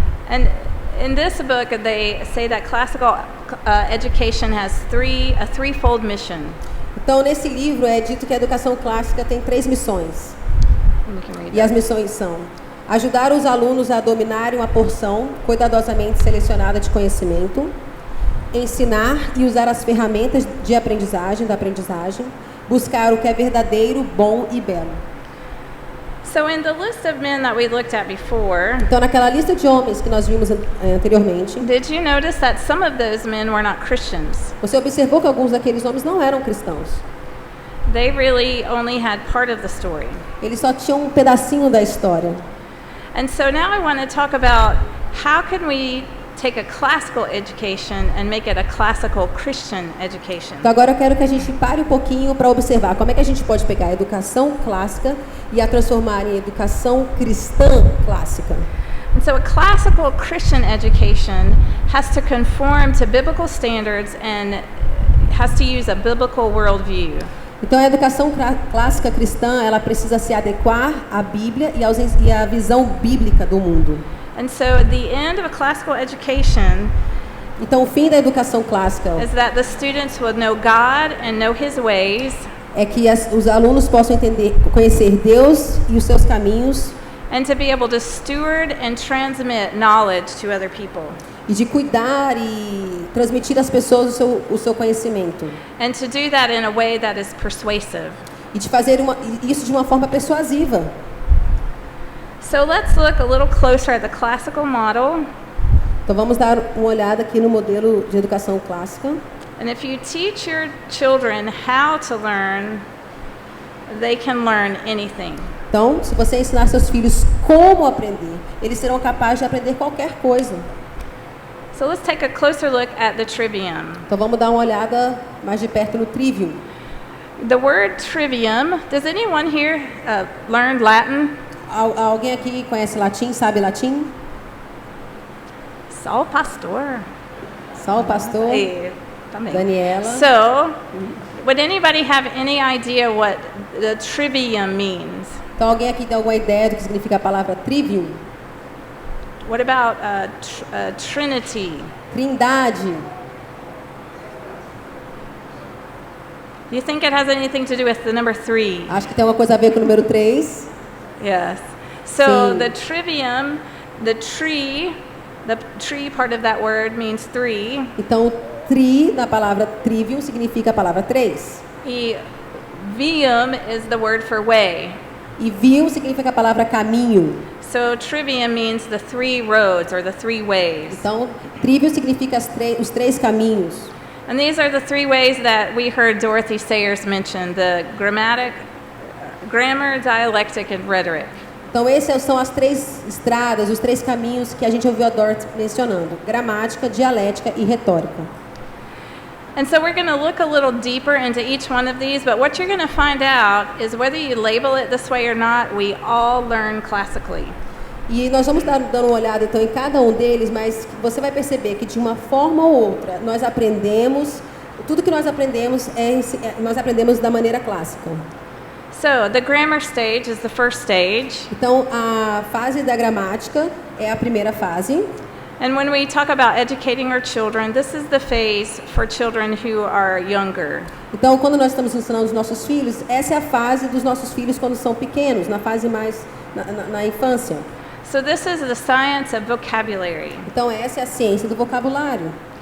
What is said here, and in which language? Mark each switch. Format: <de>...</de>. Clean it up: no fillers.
<en>And in this book, they say that classical education has a threefold mission.</en> <pt>Então, nesse livro é dito que a educação clássica tem 3 missões.</pt> <en>And you can read</en> <pt>E as</pt> <en>that.</en> <pt>missões são: ajudar os alunos a dominarem uma porção cuidadosamente selecionada de conhecimento, ensinar e usar as ferramentas de aprendizagem, buscar o que é verdadeiro, bom e belo.</pt> <en>So in the list of men that we looked at before,</en> <pt>Então, naquela lista de homens que nós vimos anteriormente,</pt> <en>did you notice that some of those men were not Christians?</en> <pt>você observou que alguns daqueles homens não eram cristãos.</pt> <en>They really only had part of the story.</en> <pt>Eles só tinham um pedacinho da história.</pt> <en>And so now I want to talk about how can we take a classical education and make it a classical Christian education.</en> <pt>Então, agora eu quero que a gente pare um pouquinho para observar como é que a gente pode pegar a educação clássica e a transformar em educação cristã clássica.</pt> <en>And so a classical Christian education has to conform to biblical standards and has to use a biblical worldview.</en> <pt>Então a educação clássica cristã, ela precisa se adequar à Bíblia e à visão bíblica do mundo.</pt> <en>And so at the end of a classical education</en> <pt>Então o fim da educação clássica</pt> <en>is that the students will know God and know His ways,</en> <pt>é que os alunos possam conhecer Deus e os seus caminhos</pt> <en>and to be able to steward and transmit knowledge to other people.</en> <pt>e de cuidar e transmitir às pessoas o seu conhecimento.</pt> <en>And to do that in a way that is persuasive.</en> <pt>E de fazer isso de uma forma persuasiva.</pt> <en>So let's look a little closer at the classical model.</en> <pt>Então vamos dar uma olhada aqui no modelo de educação clássica.</pt> <en>And if you teach your children how to learn, they can learn anything.</en> <pt>Então, se você ensinar seus filhos como aprender, eles serão capazes de aprender qualquer coisa.</pt> <en>So let's take a closer look at the trivium.</en> <pt>Então vamos dar uma olhada mais de perto no trivium.</pt> <en>The word trivium, does anyone here learn Latin?</en> <pt>Alguém aqui conhece latim, sabe latim? Só o pastor. Só o pastor? Hey, também. Daniela.</pt> <en>So, would anybody have any idea what the trivium means?</en> <pt>Então alguém aqui tem alguma ideia do que significa a palavra trivium?</pt> <en>What about Trinity?</en> <pt>Trindade.</pt> <en>Do you think it has anything to do with the number 3?</en> <pt>Acho que tem alguma coisa a ver com o número 3.</pt> <en>Yes. So</en> <pt>Sim.</pt> <en>the trivium, the tree part of that word means 3.</en> <pt>Então, na palavra trivium, significa a palavra 3.</pt> <en>E vium is the word for way.</en> <pt>E vium significa a palavra caminho.</pt> <en>So trivium means the 3 roads or the 3 ways.</en> <pt>Então, trivium significa os 3 caminhos.</pt> <en>And these are the 3 ways that we heard Dorothy Sayers mention, the grammar, dialectic, and rhetoric.</en> <pt>Então, essas são as 3 estradas, os 3 caminhos que a gente ouviu a Dorothy mencionando: gramática, dialética e retórica.</pt> <en>And so we're going to look a little deeper into each one of these, but what you're going to find out is whether you label it this way or not, we all learn classically.</en> <pt>E nós vamos dando uma olhada então em cada um deles, mas você vai perceber que de uma forma ou outra nós aprendemos, tudo que nós aprendemos nós aprendemos da maneira clássica.</pt> <en>So the grammar stage is the first stage.</en> <pt>Então a fase da gramática é a primeira fase.</pt> <en>And when we talk about educating our children, this is the phase for children who are younger.</en> <pt>Então quando nós estamos ensinando os nossos filhos, essa é a fase dos nossos filhos quando são pequenos, na fase mais na infância.</pt> <en>So this is the science of vocabulary.</en> <pt>Então essa é a ciência do vocabulário.</pt>